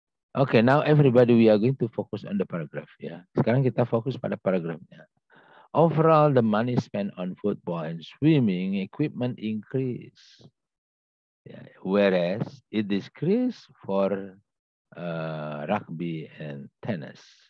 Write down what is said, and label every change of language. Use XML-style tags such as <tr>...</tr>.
<en>Okay, now everybody we are going to focus on the paragraph, ya.</en> <id>Sekarang kita fokus pada paragrafnya.</id> <en>Overall, the money spent on football and swimming equipment increased, whereas it decreased for rugby and tennis.</en>